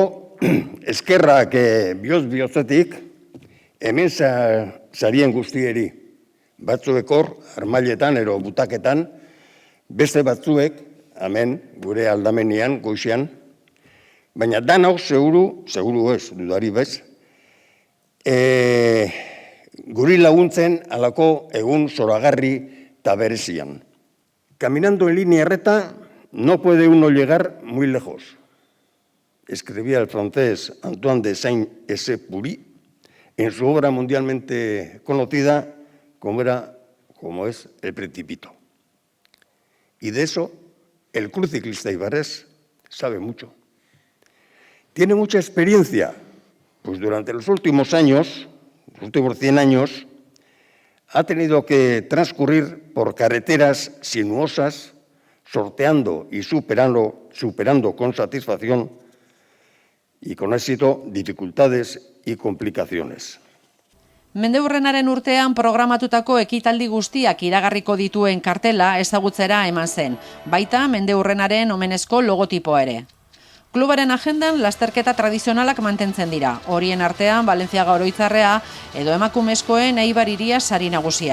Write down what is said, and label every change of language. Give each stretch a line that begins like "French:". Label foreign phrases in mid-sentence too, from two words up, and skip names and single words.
Basque: Eskerrak bihotzetik, hemen zarien guztieri, batzuek hor, armailetan ero butaketan, beste batzuek, hemen, gure aldamenean, goizean, baina danok seguru ez, dudari bez, guri laguntzen halako egun zoragarri eta berezian.
Spanish: Caminando en línea recta no puede uno llegar muy lejos. Escribía el francés Antoine de Saint-Exupéry en su obra mundialmente conocida como es El Principito. Y de eso el club ciclista eibarrés sabe mucho. Tiene mucha experiencia, pues durante los últimos años, los últimos 100 años, ha tenido que transcurrir por carreteras sinuosas, sorteando y superando con satisfacción y con éxito dificultades y complicaciones.
Basque: Mendeurrenaren urtean programatutako ekitaldi guztiak iragarriko dituen kartela ezagutzera eman zen, baita mendeurrenaren omenezko logotipoa ere. Klubaren agendan lasterketa tradizionalak mantentzen dira, horien artean Valentziaga Oroitzarrea edo emakumezkoen Eibar hiria sari nagusia.